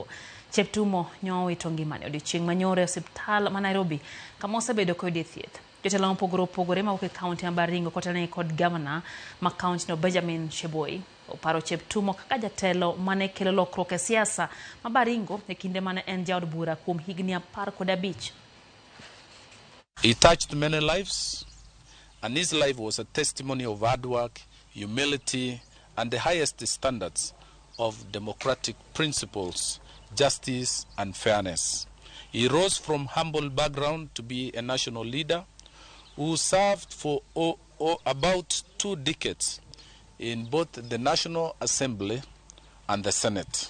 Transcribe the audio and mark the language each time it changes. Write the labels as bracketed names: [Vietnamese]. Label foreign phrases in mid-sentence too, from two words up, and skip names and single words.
[Luo (Kenya and Tanzania)] Cheptumo nyowito ngimane odiochieng' manyore e osiptal ma Nairobi kama osebedo koyude thieth. Jotelo mopogore ma e kaunti ma Baringo kotene kod governor ma kaunti no Benjamin Sheboi oparo Cheptumo kaka jatelo mane kelo lokruok e siasa ma Baringo e kinde mane en jaod bura kuom higni 15. [English] He touched many lives, and his life was a testimony of hard work, humility, and the highest standards of democratic principles, justice, and fairness. He rose from humble background to be a national leader who served for about 2 decades in both the National Assembly and the Senate.